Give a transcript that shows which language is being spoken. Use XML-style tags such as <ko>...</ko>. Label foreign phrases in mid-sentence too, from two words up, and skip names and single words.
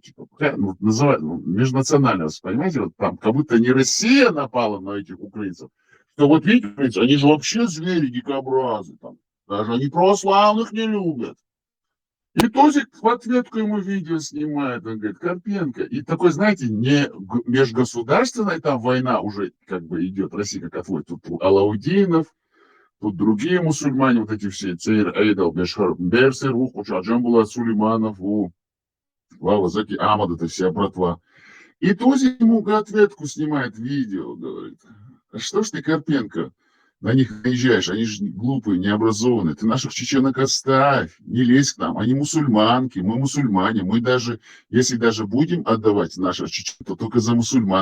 <ru>Типа, называют, межнационально, понимаете, вот там, как будто не Россия напала на этих украинцев, что вот видите, они же вообще звери, дикобразы, там, даже они православных не любят. И Тузик в ответку ему видео снимает, он говорит, Карпенко. И такой, знаете, не межгосударственная там война уже как бы идет, Россия как отводит. Тут Алаудинов, тут другие мусульмане, вот эти все, Цейр, Эйдал, Бешхар, Берсер, Джамбулат, Сулейманов, Вава, Заки, Амад, это вся братва. И Тузик ему ответку снимает видео, говорит, а что ж ты, Карпенко, на них наезжаешь, они же глупые, необразованные. Ты наших чеченок оставь, не лезь к нам. Они мусульманки, мы мусульмане. Мы даже, если даже будем отдавать наших чеченок, то только за мусульман.</ru>